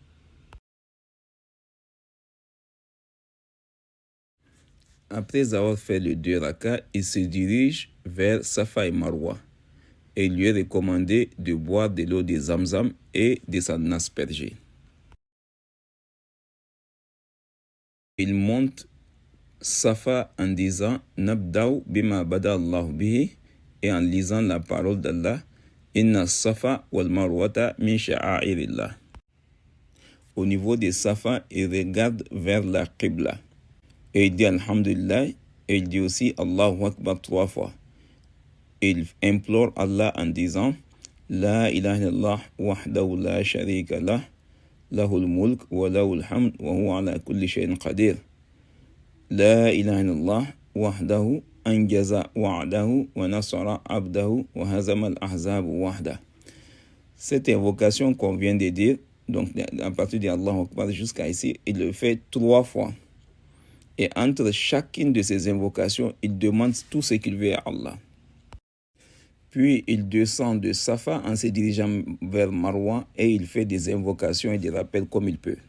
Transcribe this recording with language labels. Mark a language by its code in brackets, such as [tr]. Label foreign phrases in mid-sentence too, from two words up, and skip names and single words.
[fr] Après avoir fait les 2 rakas, il se dirige vers Safa et Marwa. Et il lui est recommandé de boire de l'eau de Zamzam et de s'en asperger. Il monte Safa en disant [ar] نبدأ بما بدأ الله به [fr] et en lisant la parole d'Allah [ar] إن الصفا والمروة من شعائر الله. [fr] Au niveau de Safa, il regarde vers la Qibla et il dit Alhamdulillah et il dit aussi [ar] الله أكبر [fr] 3 fois. Et il implore Allah en disant [ar] لا إله إلا الله وحده لا شريك له له الملك وله الحمد وهو على كل شيء قدير. لا إله إلا الله وحده أنجز وعده ونصر عبده وهزم الأحزاب وحده. [fr] Cette invocation qu'on vient de dire, donc à partir d' [ar] الله أكبر [fr] jusqu'à ici, il le fait 3 fois. Et entre chacune de ces invocations, il demande tout ce qu'il veut à Allah. Puis il descend de Safa en se dirigeant vers Marwa et il fait des invocations et des rappels comme il peut.